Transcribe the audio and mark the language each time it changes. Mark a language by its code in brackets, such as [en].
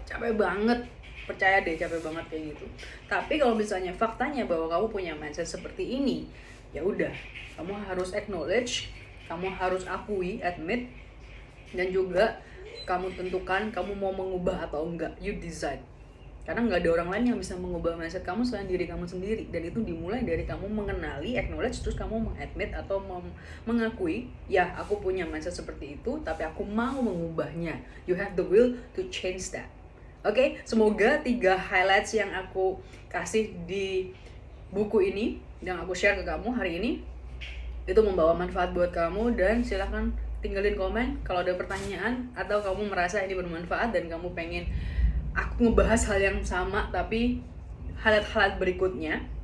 [id] Capek banget, percaya deh, capek banget kayak gitu. Tapi kalau misalnya faktanya bahwa kamu punya mindset seperti ini, ya udah, kamu harus acknowledge, kamu harus akui, admit, dan juga kamu tentukan kamu mau mengubah atau enggak. [en] You decide. [id] Karena nggak ada orang lain yang bisa mengubah mindset kamu selain diri kamu sendiri. Dan itu dimulai dari kamu mengenali, acknowledge, terus kamu mengadmit atau mengakui, ya aku punya mindset seperti itu, tapi aku mau mengubahnya. [en] You have the will to change that. [id] Oke, semoga 3 highlights yang aku kasih di buku ini, yang aku share ke kamu hari ini, itu membawa manfaat buat kamu. Dan silahkan tinggalin komen kalau ada pertanyaan, atau kamu merasa ini bermanfaat dan kamu pengen aku ngebahas hal yang sama tapi highlight berikutnya.